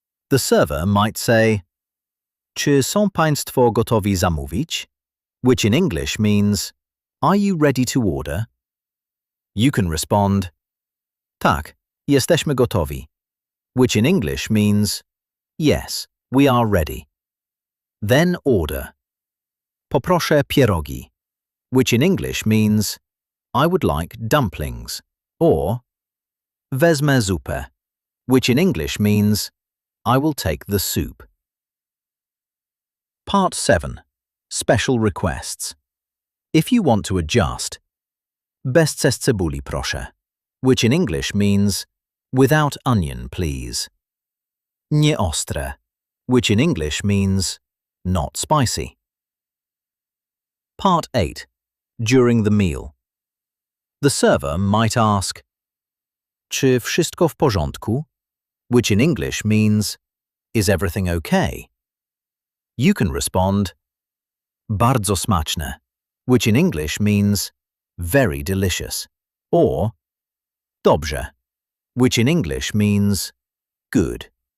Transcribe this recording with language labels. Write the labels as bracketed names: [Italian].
[English] The server might say [Polish] Czy są państwo gotowi zamówić? [English] Which in English means are you ready to order? You can respond [Polish] Tak, jesteśmy gotowi, [English] which in English means yes, we are ready. Then order [Polish] Poproszę pierogi, [English] which in English means I would like dumplings, or [Polish] Wezmę zupę, [English] which in English means I will take the soup. Part 7. Special requests. If you want to adjust, [Polish] Bez cebuli proszę, [English] which in English means without onion please. [Polish] Nie ostre, [English] which in English means not spicy. Part 8. During the meal. The server might ask [Polish] Czy wszystko w porządku? [English] Which in English means is everything okay? You can respond [Polish] Bardzo smaczne, [English] which in English means very delicious, or Dobrze, which in English means good.